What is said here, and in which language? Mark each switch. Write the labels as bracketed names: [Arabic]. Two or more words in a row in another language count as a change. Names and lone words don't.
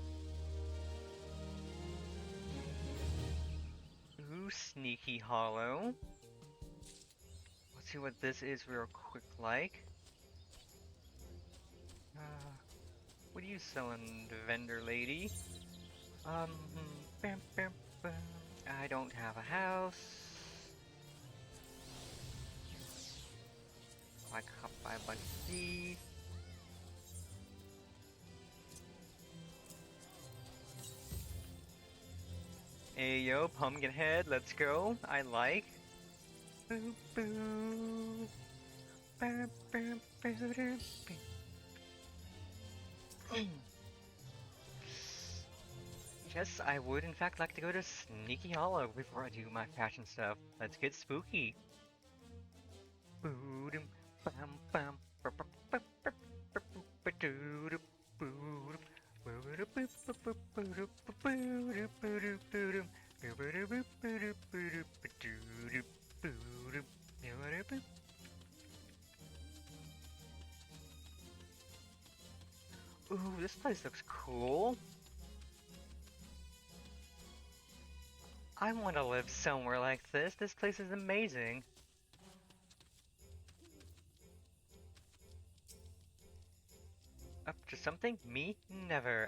[English] Ooh, sneaky hollow. Let's see what this is real quick like. What are you selling, vendor lady? Um, bam, bam, bam. I don't have a house. I can buy a bunch of these. Hey yo, Pumpkinhead, let's go. I like. Boo boo. Bam, bam, bam, bam, bam. Yes, I would in fact like to go to Sneaky Hollow before I do my fashion stuff. Let's get spooky. Boodum, bam, bam, bam, bam, bam, bam, bam, bam, doodum, boodum, boodum, boop, boop, boop, boodum, boodum, boodum, boodum, boodum, boop, boodum, boodum, boodum, boodum, boodum, boop. Ooh, this place looks cool. I want to live somewhere like this. This place is amazing. Up to something? Me? Never.